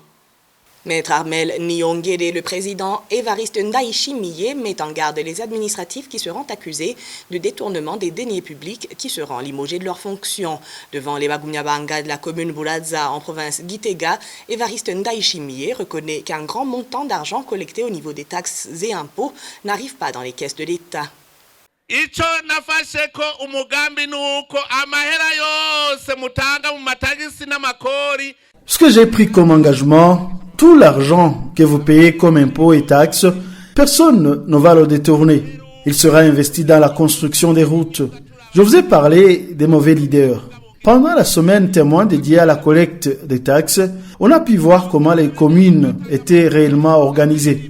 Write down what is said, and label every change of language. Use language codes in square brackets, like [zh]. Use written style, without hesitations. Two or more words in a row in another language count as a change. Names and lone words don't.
[fr] Maître Armel Niongere, le président Évariste Ndayishimiye, met en garde les administratifs qui seront accusés de détournement des deniers publics qui seront limogés de leurs fonctions. Devant les Bagunyabanga de la commune Bulaza en province Gitega, Évariste Ndayishimiye reconnaît qu'un grand montant d'argent collecté au niveau des taxes et impôts n'arrive pas dans les caisses de l'État. [rn] Icho nafasheko umugambi nuko amahera yose mutanga mu matagisi n'amakori. [fr] Ce que j'ai pris comme engagement, tout l'argent que vous payez comme impôts et taxes, personne ne va le détourner. Il sera investi dans la construction des routes. Je vous ai parlé des mauvais leaders. Pendant la semaine témoin dédiée à la collecte des taxes, on a pu voir comment les communes étaient réellement organisées.